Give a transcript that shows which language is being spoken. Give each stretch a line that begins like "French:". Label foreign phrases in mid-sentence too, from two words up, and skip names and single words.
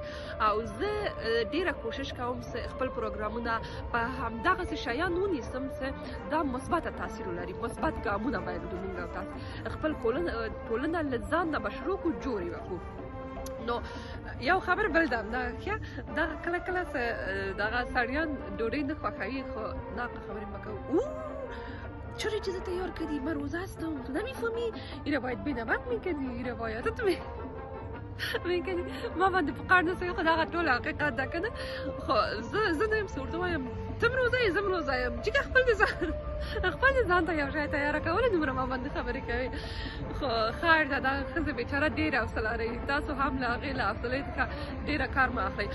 Pashto: او زه ډېره کوشش کوم چې خپل پروګرامونه په همدغسې شیان ونیسم چې دا مثبته تاثیر ولري، مثبت ګامونه باید مونږ او تاسو خپل ټولنه له ځان نه به شروع کړو، جوړ یې وکړو. نو یو خبر بل ده همدا ښه دغه کله کله دغه سړیان ډوډۍ نه خوښوي، خو ناقه خبرې مه کوو.
Persian: چرا چیز تیار کردی؟ من روزه هستم، تو نمیفهمی؟ اینو باید بینمک میکردی، این روایتت میکردی.
Pashto: ما باندې په قار نسوي، خو دغه ټول حقیقت ده که نه. خو زه نه یم څه ورته وایم، تم روزه یې زه هم روزه یم، جګه خپل دې ځان ته یو شی تیاره کولی دومره ما باندې خبرې کوي. خو خیر ده دغه ښځې بیچاره ډېره حوصله لري، تاسو هم له هغې له حوصلې څخه ډېره کار مه اخلئ.